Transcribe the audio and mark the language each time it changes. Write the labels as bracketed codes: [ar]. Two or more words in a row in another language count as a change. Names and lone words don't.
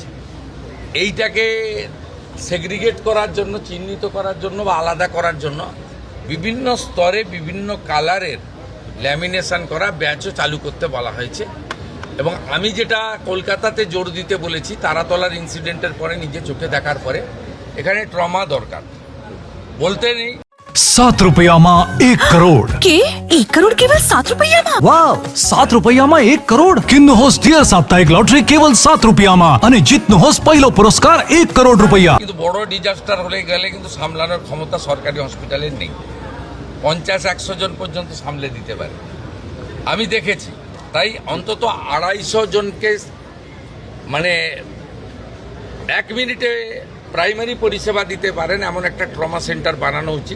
[bn] এইটাকে সেগ্রিগেট করার জন্য, চিহ্নিত করার জন্য বা আলাদা করার জন্য বিভিন্ন স্তরে বিভিন্ন কালারের ল্যামিনেশন করা ব্যাচও চালু করতে বলা হয়েছে। এবং আমি যেটা কলকাতাতে জোর দিতে বলেছি, তারাতলার ইনসিডেন্টের পরে নিজে চোখে দেখার পরে, এখানে ট্রমা দরকার, বলতে নেই। [ne] 7 रुपयामा 1 करोड के 1 करोड केवल 7 रुपैयामा? वाव, 7 रुपयामा 1 करोड किन्नुहोस् डियर साप्ताहिक लटरी केवल 7 रुपयामा अनि जित्नुहोस् पहिलो पुरस्कार 1 करोड रुपैया। [bn] কিন্তু বড় ডিজাস্টার হলে গেলে কিন্তু সামলানোর ক্ষমতা সরকারি হসপিটালের নেই। 50-100 জন পর্যন্ত সামলে দিতে পারে, আমি দেখেছি। তাই অন্তত 250 জনকে মানে 1 মিনিটে প্রাইমারি পরিষেবা দিতে পারেন এমন একটা [en] trauma center [bn] বানানো উচিত।